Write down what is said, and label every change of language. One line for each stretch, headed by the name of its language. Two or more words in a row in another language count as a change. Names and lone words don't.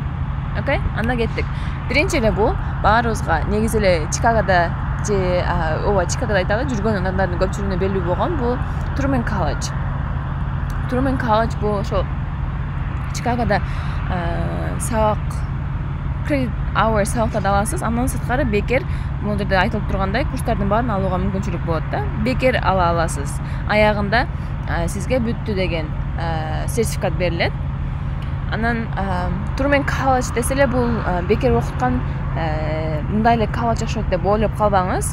Kyrgyz: Окей? Анда кеттик. Биринчи эле бул баарыбызга негизи эле Чикагода же Чикагода айталы жүргөн адамдардын көпчүлүгүнө белгилүү болгон бул Truman College. Truman College бул ошол Чикагода сабак
English: credit hour
Kyrgyz: сабактарды аласыз. Андан сырткары бекер бул жерде айтылып тургандай курстардын баарын алууга мүмкүнчүлүк болот да. Бекер ала аласыз. Аягында сизге бүттү деген сертификат берилет. Анан Truman College десе эле бул бекер окуткан мындай эле колледж окшойт деп ойлоп калбаңыз.